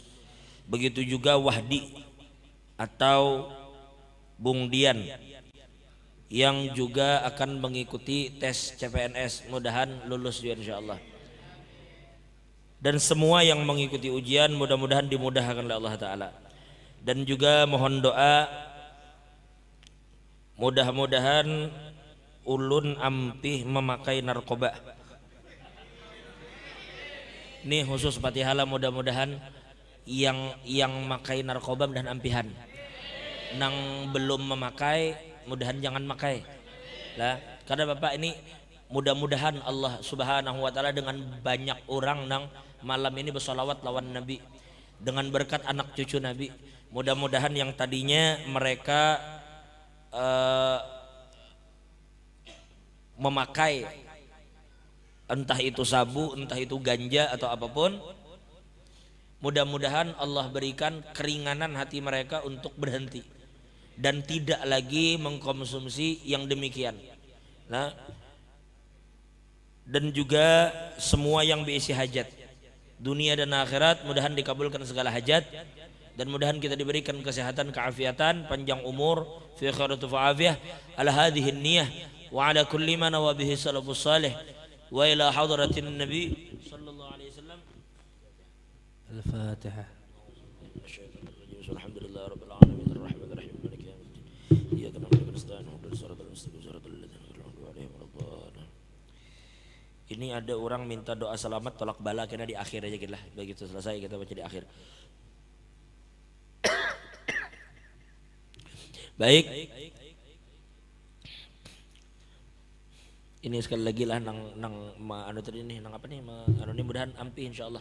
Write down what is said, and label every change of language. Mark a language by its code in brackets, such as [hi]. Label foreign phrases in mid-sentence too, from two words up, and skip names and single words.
[id] Begitu juga Wahdi atau Bung Dian yang juga akan mengikuti tes CPNS, mudahan lulus juga insyaallah. Dan semua yang mengikuti ujian mudah-mudahan dimudahkan oleh [ar] الله تعالى. [id] Dan juga mohon doa mudah-mudahan ulun ampih memakai narkoba. Ini khusus Patihala, mudah-mudahan yang makai narkoba dan ampihan. Nang belum memakai mudahan jangan makai lah, karena Bapak ini mudah-mudahan Allah [ar] سبحانه وتعالى [id] dengan banyak orang nang malam ini bersolawat lawan Nabi, dengan berkat anak cucu Nabi, mudah-mudahan yang tadinya mereka memakai entah itu sabu, entah itu ganja atau apapun, mudah-mudahan Allah berikan keringanan hati mereka untuk berhenti dan tidak lagi mengkonsumsi yang demikian. Nah, dan juga semua yang berisi hajat dunia dan akhirat, mudahan dikabulkan segala hajat, dan mudahan kita diberikan kesehatan, keafiatan, panjang umur, [ar] في خير وعافية على هذه النية وعلى كل ما نوى به السلف الصالح وإلى حضرة النبي صلى الله عليه وسلم. Al-Fatihah. الحمد لله رب العالمين الرحمن الرحيم مالك يوم الدين إياك نعبد وإياك نستعين اهدنا الصراط المستقيم صراط الذين أنعمت عليهم ولا الضالين. [id] Ini ada orang minta doa selamat tolak bala, kena di akhir aja kita lah. Begitu selesai kita baca di akhir. Baik. Ini sekali lagi lah anu tadi nih apa nih anu ini mudahan ampi insyaallah.